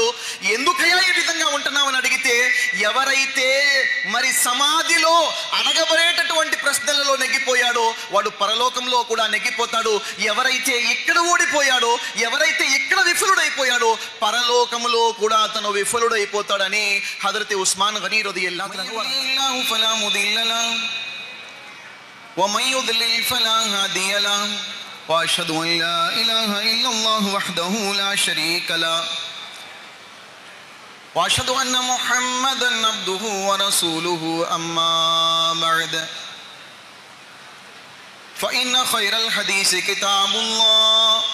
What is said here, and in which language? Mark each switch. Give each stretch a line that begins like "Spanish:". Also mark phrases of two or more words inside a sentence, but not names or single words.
Telugu: ఎందుకయ్యా ఈ విధంగా ఉంటున్నామని అడిగితే, ఎవరైతే మరి సమాధిలో అడగబడేటటువంటి ప్రశ్నలలో నెగ్గిపోయాడో వాడు పరలోకంలో కూడా నెగ్గిపోతాడు. ఎవరైతే ఇక్కడ ఓడిపోయాడో, ఎవరైతే ఇక్కడ విఫలుడైపోయాడో పరలోకములో కూడా అతను విఫలుడైపోతాడని హజరత్ ఉస్మాన్ గనీ
Arabic: رضي الله عنه فلا مضل له ومن يضلل فلا هادي له واشهد ان لا اله الا الله وحده لا شريك له واشهد ان محمدا عبده ورسوله اما بعد فان خير الحديث كتاب الله